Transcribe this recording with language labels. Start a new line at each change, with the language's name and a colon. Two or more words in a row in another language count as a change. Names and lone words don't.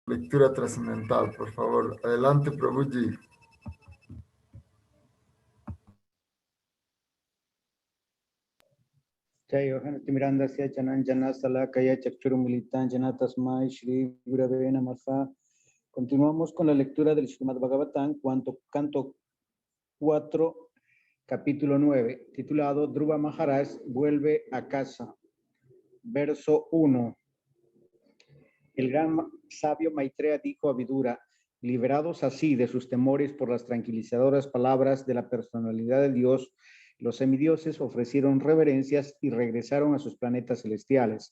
Spanish: Lectura trascendental, por favor. Adelante, Prabhuji.
Sanskrit: जय अज्ञान तिमिरान्धस्य ज्ञानाञ्जन शलाकया चक्षुरुन्मीलितं येन तस्मै श्री गुरवे नमः.
Spanish: Continuamos con la lectura del Srimad Bhagavatam, canto 4, capítulo 9, titulado Dhruva Maharaj vuelve a casa. Verso 1. El gran sabio Maitreya dijo a Vidura: liberados así de sus temores por las tranquilizadoras palabras de la personalidad de Dios, los semidioses ofrecieron reverencias y regresaron a sus planetas celestiales.